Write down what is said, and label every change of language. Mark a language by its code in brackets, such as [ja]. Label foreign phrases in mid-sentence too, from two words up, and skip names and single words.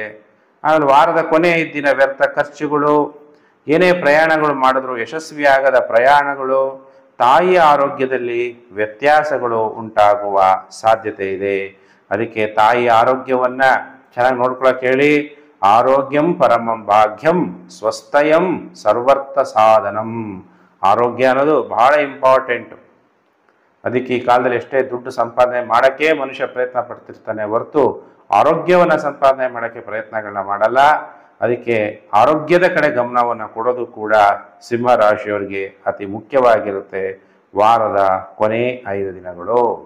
[kn] ಆಮೇಲೆ ವಾರದ ಕೊನೆ 5 ದಿನ ವ್ಯರ್ಥ ಖರ್ಚುಗಳು, ಏನೇ ಪ್ರಯಾಣಗಳು ಮಾಡಿದ್ರು ಯಶಸ್ವಿಯಾಗದ ಪ್ರಯಾಣಗಳು, ತಾಯಿಯ ಆರೋಗ್ಯದಲ್ಲಿ ವ್ಯತ್ಯಾಸಗಳು ಉಂಟಾಗುವ ಸಾಧ್ಯತೆ ಇದೆ. ಅದಕ್ಕೆ ತಾಯಿಯ ಆರೋಗ್ಯವನ್ನು ಚೆನ್ನಾಗಿ ನೋಡ್ಕೊಳಕ್ಕೆ ಹೇಳಿ. [sa] ಆರೋಗ್ಯಂ ಪರಮಂ ಭಾಗ್ಯಂ ಸ್ವಸ್ಥಯಂ ಸರ್ವರ್ಥ ಸಾಧನಂ. [kn] ಆರೋಗ್ಯ ಅನ್ನೋದು ಬಹಳ ಇಂಪಾರ್ಟೆಂಟು. ಅದಕ್ಕೆ ಈ ಕಾಲದಲ್ಲಿ ಎಷ್ಟೇ ದುಡ್ಡು ಸಂಪಾದನೆ ಮಾಡೋಕ್ಕೆ ಮನುಷ್ಯ ಪ್ರಯತ್ನ ಪಡ್ತಿರ್ತಾನೆ ಹೊರತು ಆರೋಗ್ಯವನ್ನು ಸಂಪಾದನೆ ಮಾಡೋಕ್ಕೆ ಪ್ರಯತ್ನಗಳನ್ನ ಮಾಡಲ್ಲ. ಅದಕ್ಕೆ ಆರೋಗ್ಯದ ಕಡೆ ಗಮನವನ್ನು ಕೊಡೋದು ಕೂಡ ಸಿಂಹ ರಾಶಿಯವರಿಗೆ ಅತಿ ಮುಖ್ಯವಾಗಿರುತ್ತೆ ವಾರದ ಕೊನೆ 5 ದಿನಗಳು.